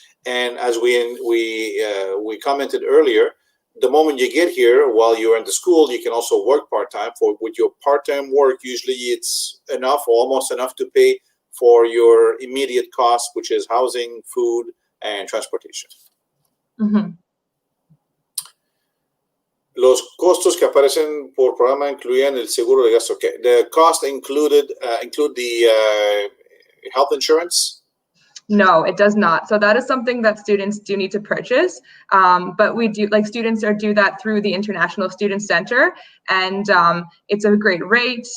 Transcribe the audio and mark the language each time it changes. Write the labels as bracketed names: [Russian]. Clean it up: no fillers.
[English] And as we commented earlier, the moment you get here, while you're in the school, you can also work part-time. With your part-time work, usually it's enough, or almost enough, to pay for your immediate costs, which is housing, food, and transportation. Mm-hmm. [Spanish] Los costos que aparecen por programa incluyen el seguro de gasto. [English] Okay. The cost include the health insurance? No, it does not. So that is something that students do need to purchase. But we do, like, students do that through the International Student Center, and it's a great rate.